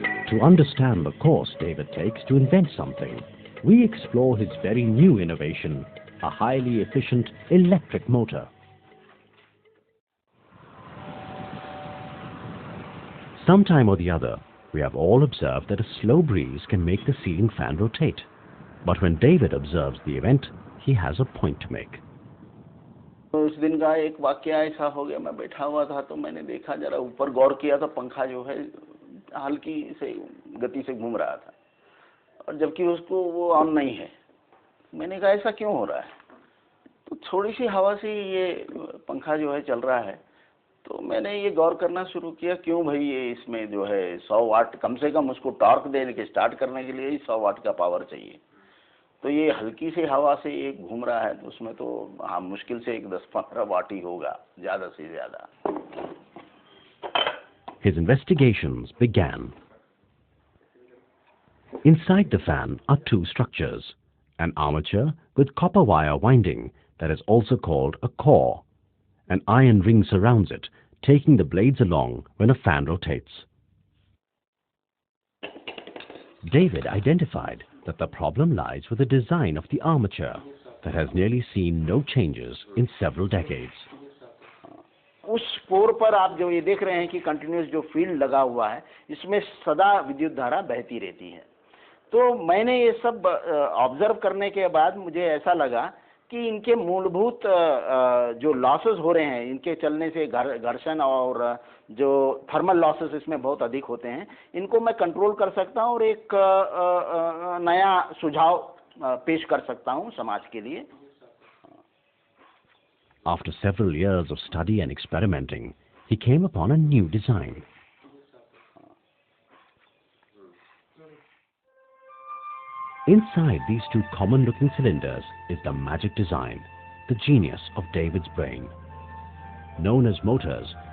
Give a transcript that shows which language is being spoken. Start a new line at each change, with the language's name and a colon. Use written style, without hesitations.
English: To understand the course David takes to invent something, we explore his very new innovation, a highly efficient electric motor. Sometime or the other, we have all observed that a slow breeze can make the ceiling fan rotate. But when David observes the event, he has a point to make.
Hindi: उस दिन का एक वाक्य ऐसा हो गया, मैं बैठा हुआ था तो मैंने देखा, जरा ऊपर गौर किया तो पंखा जो है हल्की से गति से घूम रहा था, और जबकि उसको वो ऑन नहीं है। मैंने कहा ऐसा क्यों हो रहा है? तो थोड़ी सी हवा से ये पंखा जो है चल रहा है। तो मैंने ये गौर करना शुरू किया, क्यों भाई ये इसमें जो है 100 वाट कम से कम उसको टॉर्क देने के स्टार्ट करने के लिए ही 100 वाट का पावर चाहिए। तो ये हल्की सी हवा से ये घूम रहा है, तो उसमें तो हाँ मुश्किल से एक 10-15 वाट ही होगा, ज़्यादा से ज़्यादा।
English: His investigations began. Inside the fan are two structures, an armature with copper wire winding that is also called a core. An iron ring surrounds it, taking the blades along when a fan rotates. David identified that the problem lies with the design of the armature that has nearly seen no changes in several decades.
Hindi: उस पोर पर आप जो ये देख रहे हैं कि continuous जो फील्ड लगा हुआ है, इसमें सदा विद्युत धारा बहती रहती है। तो मैंने ये सब ऑब्जर्व करने के बाद मुझे ऐसा लगा कि इनके मूलभूत जो लॉसेस हो रहे हैं, इनके चलने से घर्षण और जो थर्मल लॉसेस इसमें बहुत अधिक होते हैं, इनको मैं कंट्रोल कर सकता हूं और एक नया सुझाव पेश कर सकता हूं समाज के लिए।
English: After several years of study and experimenting, he came upon a new design. Inside these two common-looking cylinders is the magic design, the genius of David's brain. Known as motors,